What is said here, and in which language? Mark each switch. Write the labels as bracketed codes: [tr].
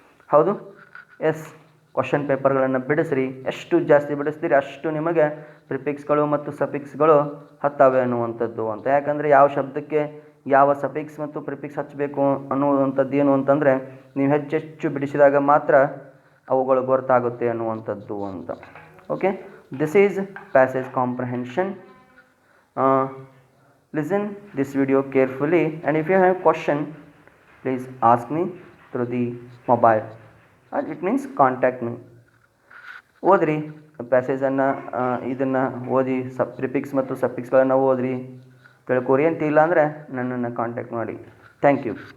[kn] ಹೌದು, S, question ಪೇಪರ್ಗಳನ್ನು ಬಿಡಿಸ್ರಿ. ಎಷ್ಟು ಜಾಸ್ತಿ ಬಿಡಿಸ್ತೀರಿ ಅಷ್ಟು ನಿಮಗೆ ಪ್ರಿಫಿಕ್ಸ್ಗಳು ಮತ್ತು ಸಫಿಕ್ಸ್ಗಳು ಹತ್ತವೆ ಅನ್ನುವಂಥದ್ದು ಅಂತ. ಯಾಕಂದರೆ ಯಾವ ಶಬ್ದಕ್ಕೆ ಯಾವ ಸಫಿಕ್ಸ್ ಮತ್ತು ಪ್ರಿಫಿಕ್ಸ್ ಹಚ್ಚಬೇಕು ಅನ್ನುವಂಥದ್ದು ಏನು ಅಂತಂದರೆ ನೀವು ಹೆಚ್ಚೆಚ್ಚು ಬಿಡಿಸಿದಾಗ ಮಾತ್ರ ಅವುಗಳು ಗೊತ್ತಾಗುತ್ತೆ ಅನ್ನುವಂಥದ್ದು ಅಂತ. [en] Okay, this is passage comprehension. listen this video carefully, and if you have question, please ask me through the mobile, or it means contact me. [kn] ಓದ್ರಿ ಪ್ಯಾಸೇಜನ್ನು, ಇದನ್ನು ಓದಿ ಪ್ರಿಫಿಕ್ಸ್ ಮತ್ತು ಸಫಿಕ್ಸ್ಗಳನ್ನು ಓದ್ರಿ. ತಿಳ್ಕೊರಿ ಅಂತ ಇಲ್ಲ ಅಂದರೆ ನನ್ನನ್ನು ಕಾಂಟ್ಯಾಕ್ಟ್ ಮಾಡಿ. [en] Thank you.